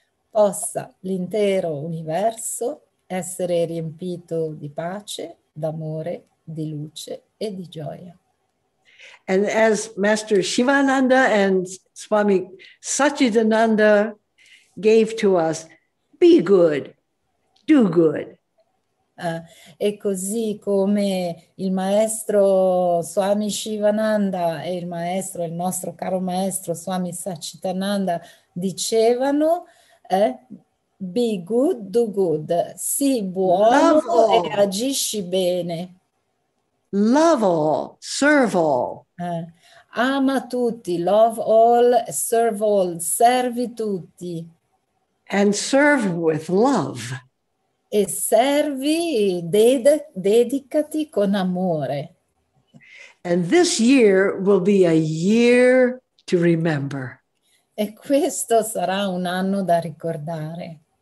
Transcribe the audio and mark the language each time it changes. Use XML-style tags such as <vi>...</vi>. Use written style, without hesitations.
<it>Possa l'intero universo essere riempito di pace, d'amore, di luce e di gioia.</it> <en>And as Master Shivananda and Swami Satchidananda gave to us, be good, do good.</en> <it>E così come il maestro Swami Shivananda e il nostro caro maestro Swami Satchitananda dicevano,</it> <en>be good, do good,</en> <it>sii buono</it> <en>Love all.</en> <it>e agisci bene.</it> <en>Love all, serve all.</en> <it>Ama tutti,</it> <en>love all, serve all,</en> <it>servi tutti.</it> <en>And serve with love.</en> <it>E servi, dedicati con amore.</it> <en>And this year will be a year to remember.</en> <it>E questo sarà un anno da ricordare.</it>